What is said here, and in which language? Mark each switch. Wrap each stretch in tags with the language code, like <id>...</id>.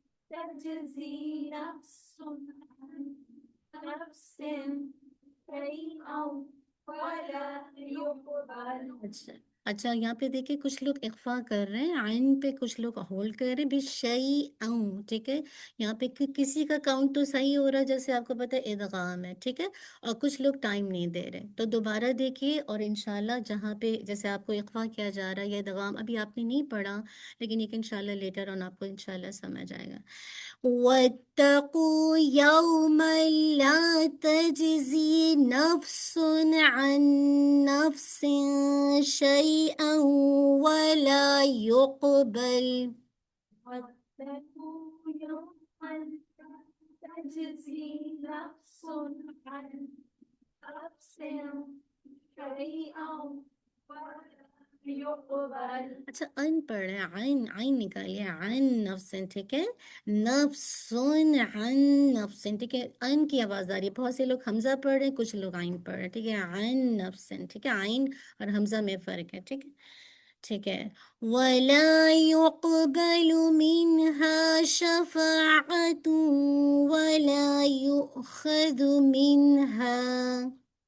<ar>تجزي نفس عن نفس شيئا ولا يقبل</ar> <ur>اچھا اچھا یہاں پہ دیکھیں کچھ لوگ اخفا کر رہے ہیں عین پہ کچھ لوگ ہولڈ کر رہے ہیں بشیء ٹھیک ہے یہاں پہ کسی کا کاؤنٹ تو صحیح ہو رہا ہے جیسے آپ کو پتہ ہے ادغام ہے ٹھیک ہے اور کچھ لوگ ٹائم نہیں دے رہے تو دوبارہ دیکھیے اور انشاءاللہ جہاں پہ جیسے آپ کو اخفا کیا جا رہا ہے یا ادغام ابھی آپ نے نہیں پڑھا لیکن ایک انشاءاللہ لیٹر آن آپ کو انشاءاللہ سمجھ آئے گا واتقوا يوما لا تجزي نفس عن نفس شيئا ولا يقبل</ur> <ar>واتقوا يوما تجزي نفس عن نفس شيئا ولا يقبل</ar> <ur>اچھا ان پڑھ رہے ہیں عین عین نکالیے عن نفسن ٹھیک ہے نفسن عن نفسن ٹھیک ہے ان کی آواز آ رہی ہے بہت سے لوگ حمزہ پڑھ رہے ہیں کچھ لوگ عین پڑھ رہے ہیں ٹھیک ہے عن نفسن ٹھیک ہے عین اور حمزہ میں فرق ہے ٹھیک ہے وَلَا يُقْبَلُ مِنْهَا شَفَاعَةٌ وَلَا يُؤْخَذُ مِنْهَا</ur>